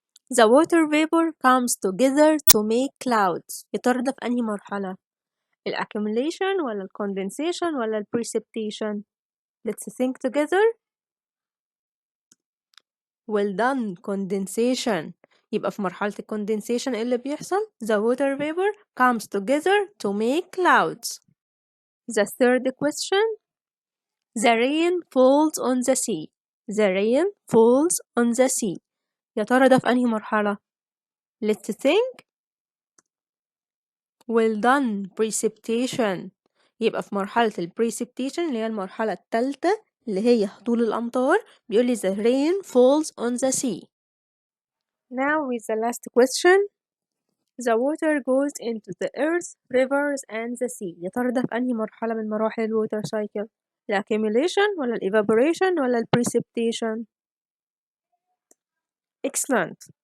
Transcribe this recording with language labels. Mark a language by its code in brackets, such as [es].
[en] The water vapor comes together to make clouds. [ar] يا ترى ده في أنهي مرحلة؟ accumulation ولا condensation ولا precipitation؟ [en] Let's think together. Well done. Condensation. [ar] يبقى في مرحلة condensation إيه اللي بيحصل؟ [en] The water vapor comes together to make clouds. The third question. The rain falls on the sea. The rain falls on the sea. [ar] يا ترى ده في أنهي مرحلة؟ [en] Let's think. Well done. Precipitation. [ar] يبقى في مرحلة precipitation اللي هي المرحلة الثالثة اللي هي هطول الأمطار. بيقولي [en] the rain falls on the sea. Now with the last question. The water goes into the earth, rivers and the sea. [ar] يا ترى ده في أنهي مرحلة من مراحل الووتر سايكل؟ accumulation ولا evaporation ولا precipitation؟ [en] Excellent.